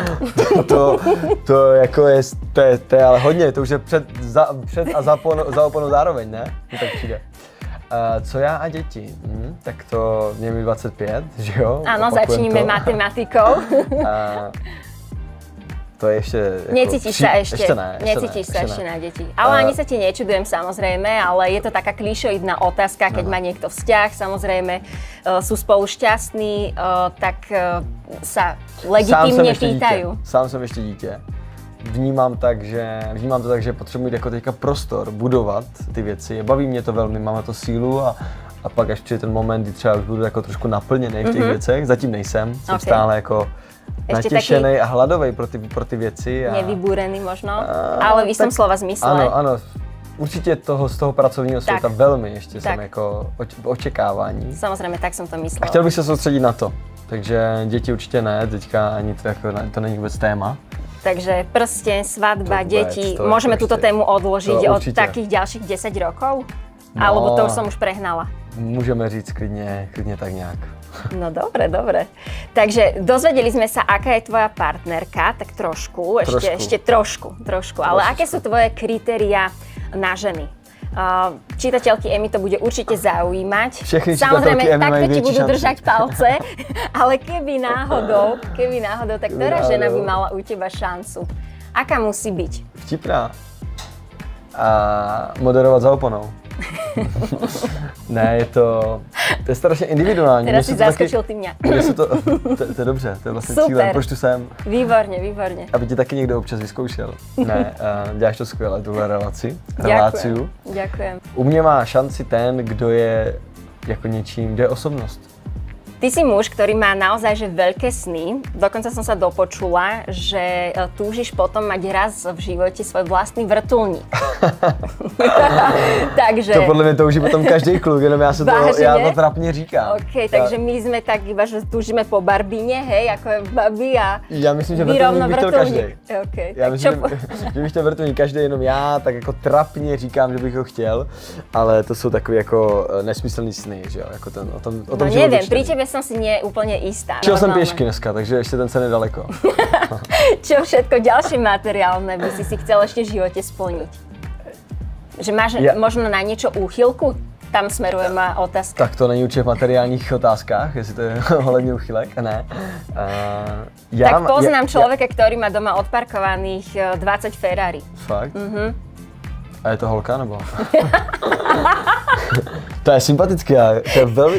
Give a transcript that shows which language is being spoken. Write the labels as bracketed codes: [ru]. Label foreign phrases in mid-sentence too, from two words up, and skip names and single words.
[cs] To jako to je ale hodně, to už je před a za oponou zároveň, ne? To tak přijde. Co já a děti? Tak to je mi 25, že jo? Ano, začníme matematikou. To je ještě... [sk] Necítiš sa ešte, Necítiš sa ešte na deti. Ale ani sa ti nečudujem samozrejme, ale je to taká klišoidná otázka, keď má niekto vzťah, samozrejme sú spolu šťastní, tak sa legitimně pýtajú. [cs] Sám jsem ještě dítě. Vnímám to tak, že potřebuji mít jako teďka prostor, budovat ty věci. Baví mě to velmi, mám na to sílu a pak až přijde ten moment, kdy třeba už budu jako trošku naplněný v těch věcech. Zatím nejsem, jsem stále jako natěšený a hladový pro ty věci. [sk] Nevybúrený možno, ale v istom slova zmysle. [cs] Ano. Určitě z toho pracovního světa velmi ještě jsem jako očekávání. Samozřejmě, tak jsem to myslela. A chtěl bych se soustředit na to. Takže děti určitě ne, teďka ani to není vůbec téma. [sk] Takže prsteň, svadba, deti, môžeme túto tému odložiť od takých ďalších 10 rokov? Alebo to už som už prehnala? Môžeme říct klidne tak nejak. No dobre. Takže dozvedeli sme sa, aká je tvoja partnerka, tak trošku. Ešte trošku. Ale aké sú tvoje kritériá na ženy? Čitateľky Emmy to bude určite zaujímať. Samozrejme, takto ti budú držať palce, ale keby náhodou, tak ktorá žena by mala u teba šancu? Aká musí byť? Vtipná. [cs] A moderovat za oponou. Ne, je to strašně individuální. [sk] Teraz si zaskočil ty mě. [cs] To je dobře, to je vlastně super. cílem, proč tu jsem. Výborně. Aby tě taky někdo občas vyzkoušel. Ne, děláš to skvěle, tuhle reláciu. [sk] Ďakujem. [cs] U mě má šanci ten, kdo je jako něčím, kdo je osobnost. [sk] Ty si muž, ktorý má naozaj že veľké sny. Dokonca som sa dopočula, že túžiš potom mať raz v živote svoj vlastný vrtuľník. Takže... [cs] To podle mě touží potom každý kluk, jenom já to trapně říkám. [sk] OK, takže my jsme tak iba, že túžime po Barbíne, hej, ako je babi a [cs] já myslím, že vrtuľník by chtěl každý. Okay. Já myslím, že bych chtěl vrtuľník každý, jenom já tak jako trapně říkám, že bych ho chtěl, ale to jsou takový jako nesmyslný sny, že jo, jako o tom životu. [sk] Neviem, pri tebe som si nie úplne istá. Šiel som [cs] pěšky dneska, takže ještě ten sen je daleko. [sk] Čo všetko ďalšie materiálne by si chcel ešte v živote splniť? Že máš možno na niečo úchylku? Tam smeruje má otázka. [cs] Tak to není určitě v materiálních otázkách, jestli to je ohledně úchylek, ne. [sk] Tak poznám človeka, ktorý má doma odparkovaných 20 Ferrari. [cs] Fakt? A je to holka, nebo? To je sympatické, to je velmi...